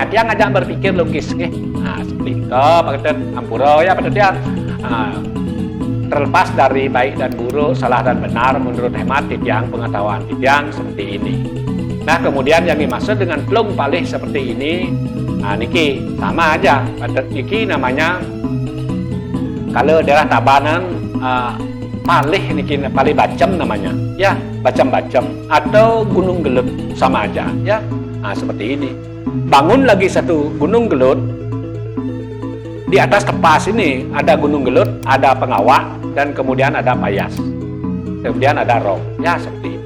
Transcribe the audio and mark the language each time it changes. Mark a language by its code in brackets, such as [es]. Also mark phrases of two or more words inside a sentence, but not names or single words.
[id] Dia ngajak berpikir logis, nih. Seperti itu, Pak Ketut ampura ya, Pak dia terlepas dari baik dan buruk, salah dan benar menurut hemat titiang pengetahuan titiang seperti ini. Nah, kemudian yang dimaksud dengan plung palih seperti ini, niki sama aja. Pada niki namanya kalau daerah Tabanan [ban] palih niki palih bacem [id] namanya. Ya, bacem-bacem atau gunung gelut sama aja ya. Seperti ini. Bangun lagi satu gunung gelut. Di atas tepas ini ada gunung gelut, ada pengawak dan kemudian ada payas. Kemudian ada rong. Ya, seperti itu.